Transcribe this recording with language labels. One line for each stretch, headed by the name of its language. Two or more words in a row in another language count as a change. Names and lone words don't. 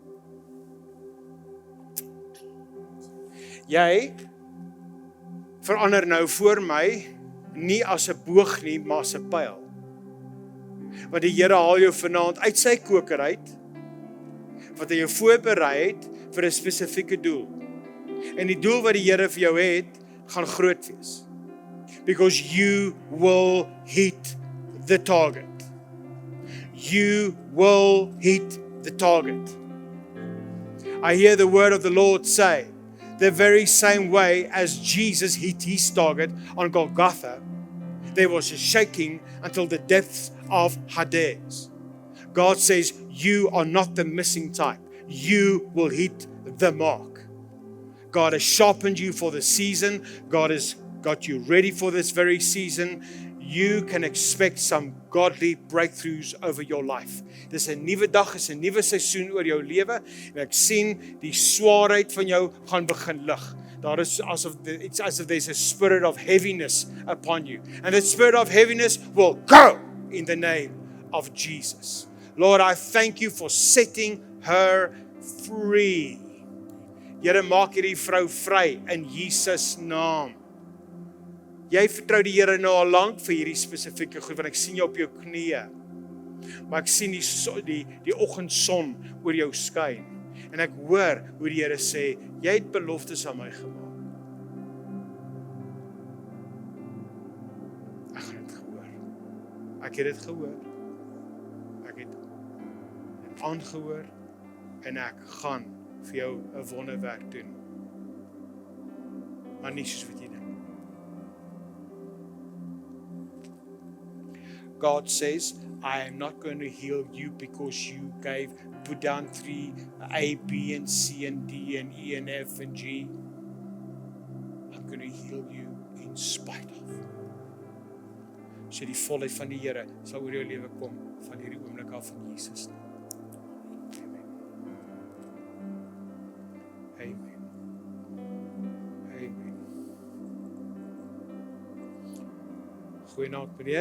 Afrikaans: Jy verander nou voor my nie as 'n boog nie, maar as 'n pyl. Want die Here haal jou vanaand uit sy koker uit, wat hy jou voorberei het vir 'n spesifieke doel. En die doel wat die Here vir jou het, gaan groot wees.
English: Because you will hit the target. You will hit the target. I hear the word of the Lord say, the very same way as Jesus hit his target on Golgotha, there was a shaking until the depths of Hades. God says, you are not the missing type. You will hit the mark. God has sharpened you for the season. God has got you ready for this very season. You can expect some godly breakthroughs over your life.
Afrikaans: Dis 'n nuwe dag, is 'n nuwe seisoen oor jou lewe en ek sien die swaarheid van jou gaan begin lig. Daar is
English: it's as if there's a spirit of heaviness upon you. And that spirit of heaviness will go in the name of Jesus. Lord, I thank you for setting her free.
Afrikaans: Here, maak hierdie vrou vry in Jesus naam. Jy vertrou die Here nou al lank vir hierdie spesifieke goed, want ek sien jou op jou knieë. Maar ek sien die oggendson oor jou skyn. En ek hoor hoe die Here sê, jy het beloftes aan my gemaak. Ek het dit gehoor. Ek het dit gehoor. Ek het dit aangehoor en ek gaan vir jou 'n wonderwerk doen. Maar nie soos wat jy dink.
English: God says, I am not going to heal you because you put down 3 A, B, and C, and D, and E, and F, and G. I'm going to heal you in spite of.
Afrikaans: So die volheid van die Here sal oor jou lewe kom van hierdie oomblik af in Jesus naam. Amen. Amen. Goeienaand meneer.